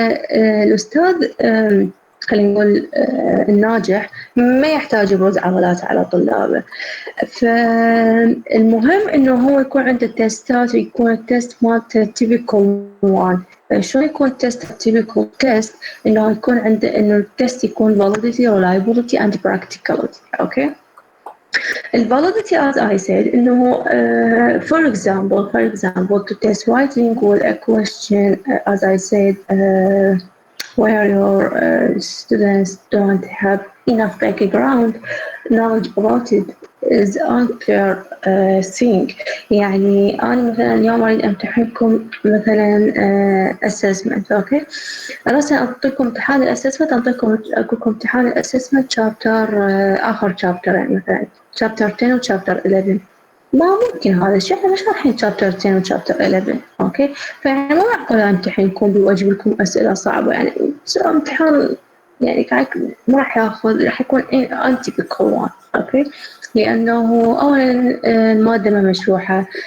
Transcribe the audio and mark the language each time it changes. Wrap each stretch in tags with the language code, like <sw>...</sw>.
<ar>فالأستاذ خلينا نقول الناجح ما يحتاج يبرز عضلات على طلابه. فالمهم انه هو يكون عنده تيستات ويكون التيست مالته</ar> <en>typical one.</en> <ar>شلون يكون تيست typical تيست؟ انه يكون عنده انه التيست يكون</ar> <en>validity, reliability and practicality.</en> <ar>اوكي.</ar> <en>Validity, as I said, انه for example to test writing with a question, as I said, where your students don't have enough background knowledge about it is unfair thing.</en> <ar>يعني أنا مثلا اليوم أريد أمتحنكم مثلا assessment، أوكي؟ أنا أعطيكم امتحان الاسسمنت، أقول لكم امتحان الاسسمنت chapter آخر chapter، يعني مثلا chapter 10 و chapter 11. ما ممكن هذا الشيء، احنا مش رايحين chapter 10 و chapter 11، اوكي؟ فيعني مو معقول امتحنكم بوجه لكم اسئله صعبه، يعني امتحان يعني ما راح ياخذ، راح يكون</ar> <en>untypical one،</en> <ar>اوكي؟ لانه اولا الماده ما مشروحه،</ar>